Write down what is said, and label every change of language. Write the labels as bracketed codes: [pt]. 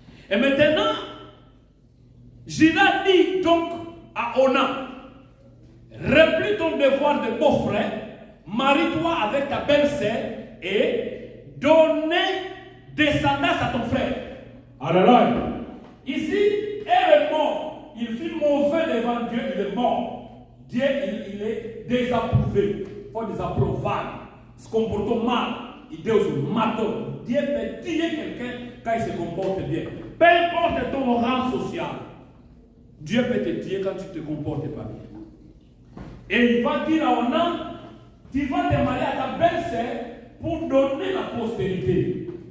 [fr] Et maintenant, Judas dit donc à Onan, remplis ton devoir de beau-frère, marie-toi avec ta belle-sœur et donnez descendance à ton frère. Alléluia. Ici, elle est morte. Il fit mauvais devant Dieu, il est mort. Dieu, il est désapprouvé. Il faut [pt] foi desaprovado, se comportou mal e Deus o matou. [fr] Dieu peut tuer quelqu'un quand il se comporte bien. Peu importe ton rang social, Dieu peut te tuer quand tu te comportes pas bien. Et il va dire à Onan, tu vas te marier à ta belle-sœur pour donner la postérité.